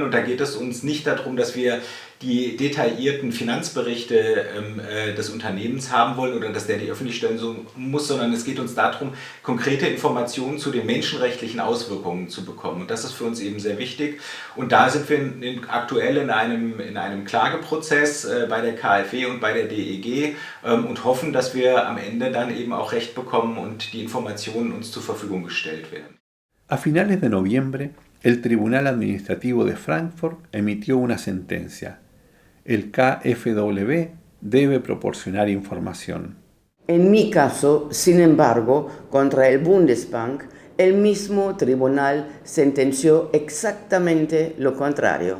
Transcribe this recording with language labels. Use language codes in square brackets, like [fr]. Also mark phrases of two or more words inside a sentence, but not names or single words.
[de] Und da geht es uns nicht darum, dass wir die detaillierten Finanzberichte des Unternehmens haben wollen oder dass der die öffentlich stellen muss, sondern es geht uns darum, konkrete Informationen zu den menschenrechtlichen Auswirkungen zu bekommen. Und das ist für uns eben sehr wichtig. Und da sind wir aktuell in einem Klageprozess bei der KfW und bei der DEG und hoffen, dass wir am Ende dann eben auch Recht bekommen und die Informationen uns zur Verfügung gestellt werden. [es] A finales de noviembre, el Tribunal Administrativo de Frankfurt emitió una sentencia. El KfW debe proporcionar información. En mi caso, sin embargo, contra el Bundesbank, el mismo tribunal sentenció exactamente lo contrario.